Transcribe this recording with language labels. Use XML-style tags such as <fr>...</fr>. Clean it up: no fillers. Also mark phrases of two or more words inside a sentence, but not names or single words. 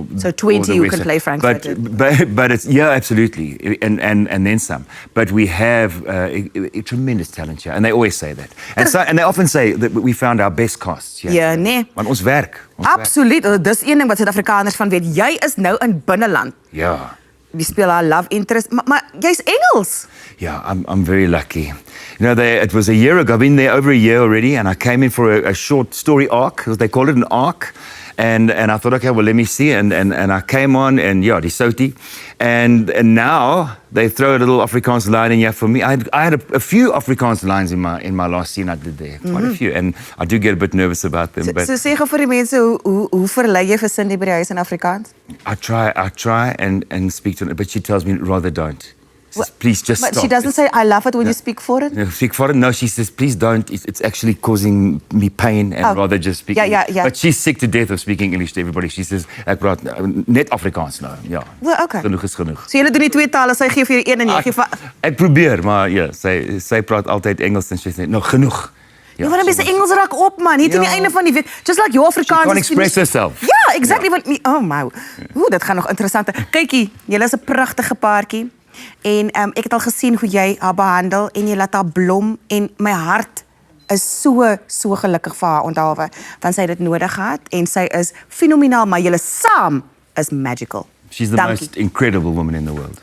<en>So 20 who can play Frankfurter. But it's, yeah, absolutely. And then some. But we have a tremendous talent here. And they always say that. And they often say that we found our best casts.</en> <af>Ja, nee. Want ons werk. Absoluut. Dis een ding wat Suid-Afrikaners van weet. Jy is nou in binneland. Ja. Die speel haar</af> <en>love interest,</en> <af>maar jy's Engels.</af> <en>Yeah, I'm very lucky. You know, it was a year ago. I've been there over a year already, and I came in for a short story arc. They call it an arc. And I thought, okay, well, let me see. And I came on, and yeah,</en> <af>die Soutie.</af> <en>And now they throw a little Afrikaans line in here for me. I had a few Afrikaans lines in my last scene I did there, quite a few. And I do get a bit nervous about them.</en> <af>So sê gou vir die mense, hoe verlei jy vir Cindy by die huis in Afrikaans?</af> <en>I try and speak to her, but she tells me, rather don't. Says, please just stop. But she doesn't say, I love it when you speak foreign? Speak foreign? No, she says, please don't. It's actually causing me pain and rather just speak English. Yeah. But she's sick to death of speaking English to everybody. She says,</en> <af>ek praat net Afrikaans nou. Ja.</af> <en>Well, okay.</en> <af>Genoeg is genoeg. So julle doen die twee tale, sy gee vir een en jy gee vir... Ek probeer, maar ja, sy praat altyd Engels en sy sê, nou genoeg. Ja, want dan is Engels raak op, man. Hier teen die einde van die week.</af> <en>Just like your Afrikaans. She can't express herself. Ja, exactly. Ja. Oh, my.</en> <af>Dit gaan nog interessant. Kykie, julle is 'n pragtige paartjie. En ek het al gesien hoe jy haar behandel en jy laat haar blom en my hart is so gelukkig vir haar onthaalwe want sy het dit nodig gehad en sy is fenomenaal, maar julle saam is magical.</af> <en>She's the most incredible woman in the world.</en>